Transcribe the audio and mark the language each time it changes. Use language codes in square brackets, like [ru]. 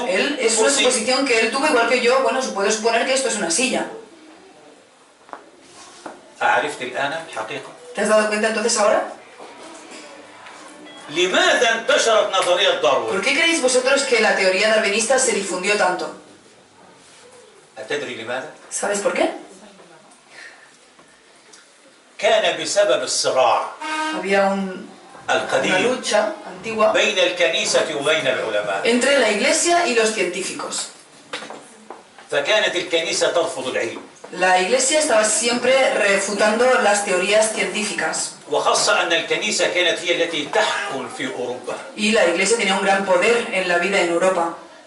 [es] Él, es una [ar] كرسي. [es] suposición que él tuvo igual que yo. Bueno, puedo suponer que esto es una silla. [ar] عرفت الآن الحقيقة؟ [es] ¿Te has dado cuenta entonces ahora? [ar] لماذا انتشرت نظرية [es] ¿Por [ar] داروين؟ [es] qué creéis vosotros que la teoría darwinista se difundió tanto? [ar] أتدري لماذا؟ [es] ¿Sabes por qué? [ar] كان بسبب الصراع [es] Había una [ar] القديم [es] lucha antigua [ar] بين الكنيسة وبين العلماء. [es] entre la iglesia y los científicos. [ar] فكانت الكنيسة ترفض العلم [es] La iglesia estaba siempre refutando las teorías científicas. [ar] وخاصة أن الكنيسة كانت هي التي تحكم في أوروبا. [es] Y la iglesia tenía un gran poder en la vida en Europa.